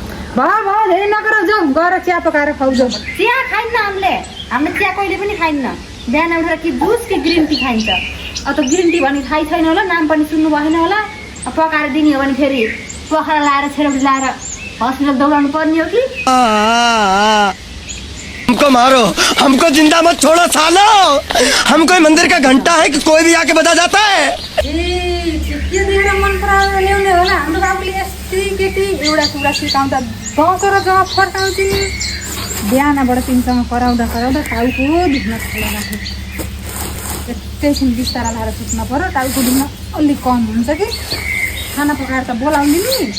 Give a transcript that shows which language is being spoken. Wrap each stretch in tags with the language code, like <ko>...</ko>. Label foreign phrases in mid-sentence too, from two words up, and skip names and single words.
<ne>फेरि भयो धेरै नगर, जाऊ गएर चिया पकाएर खुवाउँछौ। चिया खाइन्न हामीले, हामीले चिया कहिले पनि खाइन्न। बिहान उठेर कि जुस कि</ne> <en>green tea</en> <ne>खाइन्छ। अब त</ne> <en>green tea</en> <ne>भने थाहै छैन होला, नाम पनि सुन्नु भएन होला। पकाएर दिने हो भने फेरि पखाला लाएर छेउटी लाएर हस्पिटल दौडाउनु पर्ने हो कि?</ne> <hi>हमको मारो, हमको जिंदा मत छोड़ो सालो। हम कोई मंदिर का घंटा है कि कोई भी आके बजा जाता है।</hi> <ne>के देखेर मन पराएर ल्याउने होला। हाम्रो बाबुले यस्तै केटी एउटा कुरा सिकाउँदा बसेर जवाब फर्काउँछ नि। बिहानबाट तिमीसँग कराउँदा टाउको दुख्न थालेर एकैछिन बिस्तारा लाएर सुत्न पर्यो। टाउको दुख्न अलिक कम हुन्छ कि खाना पकाएर त बोलाउने नि।</ne>